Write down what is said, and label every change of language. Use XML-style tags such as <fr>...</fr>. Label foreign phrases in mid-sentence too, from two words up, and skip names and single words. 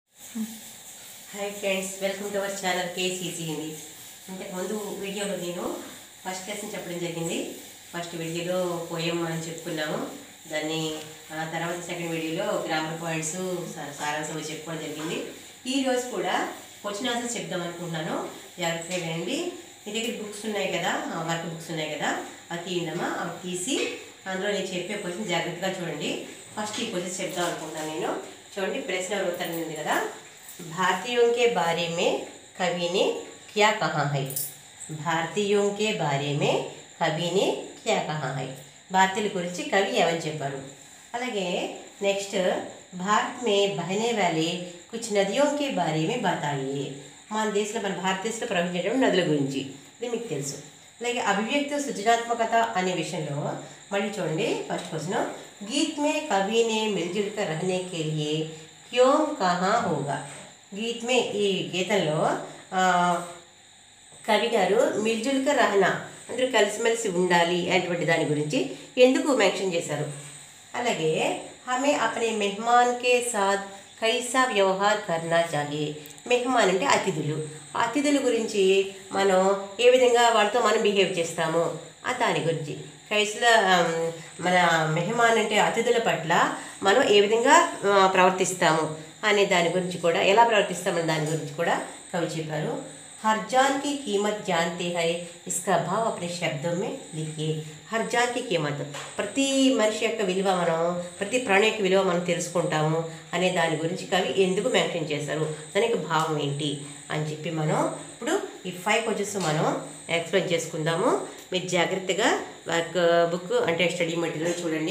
<en>Hi friends, welcome to our channel KCC Hindi.</en> <te>ఇంతకు ముందు వీడియోలో నేను</te> <en>first lesson</en> <te>చెప్పడం జరిగింది.</te> <en>first videoలో</en> <te>పోయం అని చెప్పుకున్నాము. దాన్ని తర్వాత</te> <en>second videoలో grammar points</en> <te>సారాంశం చెప్పుకోవడం జరిగింది. ఈ రోజు కూడా</te> <en>question answers</en> <te>చెప్దాం అనుకుంటున్నాను. జాగ్రత్తగా వినండి. మీ దగ్గర బుక్స్ ఉన్నాయి కదా,</te> <en>work books</en> <te>ఉన్నాయి కదా, అది తీయండమ్మా. అవి తీసి అందులో నేను చెప్పే క్వశ్చన్ జాగ్రత్తగా చూడండి. ఫస్ట్ ఈ క్వశ్చన్ చెప్దాం అనుకుంటున్నాను నేను. చూడండి, ప్రశ్న ఉత్తరం ఉంది కదా.</te> <hi>भारतीयों के बारे में कवि ने क्या कहा है? भारतीयों के बारे में कवि ने क्या कहा है?</hi> <te>भारतीय गुరించి कवि ఏమని చెప్పారు? అలాగే నెక్స్ట్,</te> <hi>भारत में बहने वाले कुछ नदियों के बारे में बताइए.</hi> <te>మన దేశంలో మన భారతదేశంలో ప్రవహించే నదుల గురించి ఇది మీకు తెలుసు. అలాగే అభివ్యక్తి సృజనాత్మకత అనే విషయంలో మళ్ళీ చూడండి.</te> <en>first question,</en> <hi>गीत में कवि ने मिलजुल कर रहने के लिए क्यों कहा होगा? गीत में,</hi> <te>ఈ గీతంలో కవి గారు</te> <hi>मिलजुलकर रहना</hi> <te>అందరూ కలిసిమెలిసి ఉండాలి అటువంటి దాని గురించి ఎందుకు మెన్షన్ చేశారు?</te> <hi>అలాగే हमें अपने मेहमान के साथ कैसा व्यवहार करना चाहिए.</hi> <te>మెహమాన్ అంటే అతిథులు. అతిథుల గురించి మనం ఏ విధంగా వాళ్ళతో మనం బిహేవ్ చేస్తాము ఆ దాని గురించి. కైసలా మన మెహమాన్ అంటే అతిథుల పట్ల మనం ఏ విధంగా ప్రవర్తిస్తాము అనే దాని గురించి కూడా, ఎలా ప్రవర్తిస్తామని దాని గురించి కూడా కవి చెప్పారు.</te> <hi>हर जान की कीमत जानते हैं, इसका भाव अपने शब्दों में लिखिए. हर जान की कीमत,</hi> <te>ప్రతి మనిషి యొక్క విలువ మనం, ప్రతి ప్రాణి యొక్క విలువ మనం తెలుసుకుంటాము అనే దాని గురించి కవి ఎందుకు మెన్షన్ చేశారు, దానికి భావం ఏంటి అని చెప్పి మనం ఇప్పుడు ఈ 5 క్వశ్చన్స్ మనం ఎక్స్ప్లెయిన్ చేసుకుందాము. మీరు జాగ్రత్తగా</te> <en>work book</en> <te>అంటే</te> <en>study material</en> <te>చూడండి.</te>